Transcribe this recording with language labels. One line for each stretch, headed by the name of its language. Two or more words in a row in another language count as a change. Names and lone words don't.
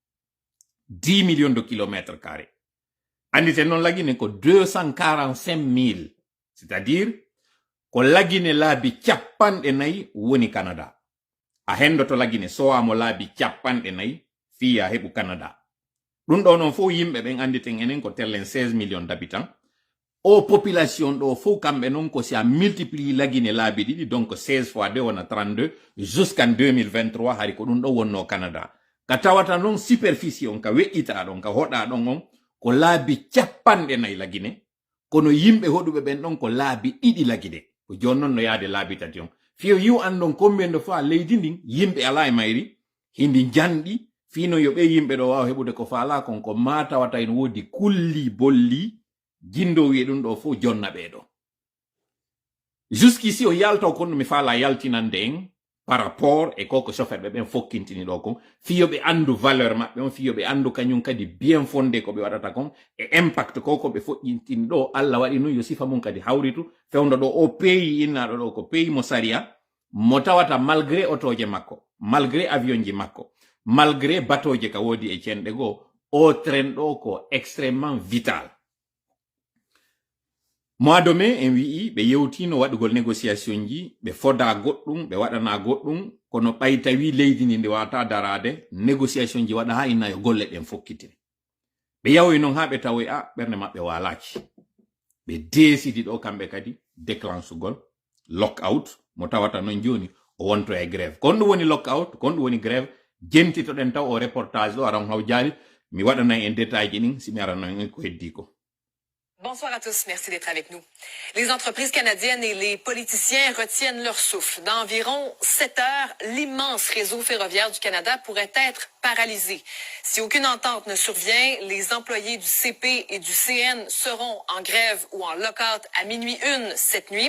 French: 10 millions de kilomètres carrés
Fula: andite noon lagine ko 245 000 c'est à dire ko lagine laabi capanɗe nayi woni canada a hendoto lagine sowamo laabi capanɗe nayi fiya heɓu canada ɗum ɗo noon fof yimɓe ɓen anditen enen ko tellen
French: 16 millions d'habitants
Fula: o population ɗo fof kamɓe noon ko si a multiplie lagine laabi ɗiɗi
French: donc 16 fois 2
Fula: wona 32
French: jusqu'en 2023
Fula: hari ko ɗum ɗo wonno canada ka tawata noon superficie on ka weƴƴita ɗon ka hoɗa ɗon on ko laabi capanɗe nayi lagine kono yimɓe hoɗuɓe ɓen ɗon ko laabi ɗiɗi lagine ko joni noon no yaade laabi tati on fiyo yiw andon
French: combien de fois
Fula: leydi ndin yimɓe ala e mayri hindi janɗi fino yo ɓe yimɓe ɗo wawa heɓude ko faala kon ko ma tawata en woodi kulli bolli jindo wiye ɗum ɗo fof jonna ɓeɗo jusqu'ici o yaltaw kon mi faala yaltinande en
French: par rapport
Fula: e koko chauffeur ɓe ɓen fokkintini ɗo kon fiyo ɓe andu valeur maɓɓe on fiyo ɓe andu kañum kadi
French: bien fondé
Fula: ko ɓe waɗata kon e impact koko ɓe foƴƴintini ɗo Allah waɗi nun yo sifa mum kadi hawritu fewndo ɗo o pays innaɗo ɗo ko pays mo saria mo tawata malgré otoje makko malgré avion ji makko malgré batoje ka wodi e cenɗe goo o train ɗo ko
French: extrêmement vital mois de mai
Fula: en wi'i ɓe yewtino waɗugol négociation ji ɓe foda goɗɗum ɓe waɗana goɗɗum kono ɓay tawi leydi ndi ndi wata darade négociation ji waɗa ha inna yo golle ɗen fokkitiri ɓe yawoy noon ha ɓe tawoy a ɓernde maɓɓe walaki ɓe desidi ɗo kamɓe kadi déclenchugol lockout mo tawata noon joni o wonto e grève kon ɗum woni lockout kon ɗum woni grève jentitoɗen taw o reportage ɗo aran hawjali mi waɗana en détail ji ɗin simi arano en ko heddi ko.
French: Bonsoir à tous, merci d'être avec nous. Les entreprises canadiennes et les politiciens retiennent leur souffle. Dans environ 7 heures, l'immense réseau ferroviaire du Canada pourrait être paralysé. Si aucune entente ne survient, les employés du CP et du CN seront en grève ou en lockout à minuit 1 cette nuit.